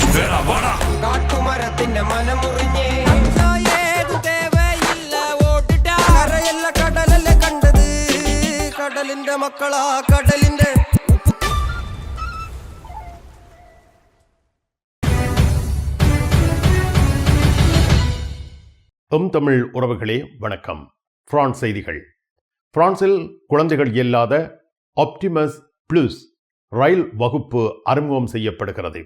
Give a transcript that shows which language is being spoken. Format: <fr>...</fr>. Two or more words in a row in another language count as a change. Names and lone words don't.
<ml>കാട്ടുമരത്തിന്റെ മനമുറിഞ്ഞേ ഏതു തേവയില്ല ഓടിട്ടാ കരയല്ല കടലല്ലേ കണ്ടത് കടലിന്റെ മക്കളാ കടലിന്റെ</ml> <ta>தமிழ் உறவுகளே வணக்கம். பிரான்ஸ் செய்திகள். பிரான்சில் குழந்தைகள் இல்லாத ஆப்டிமஸ் பிளஸ் ரயில் வகுப்பு அறிமுகம் செய்யப்படுகிறது.</ta>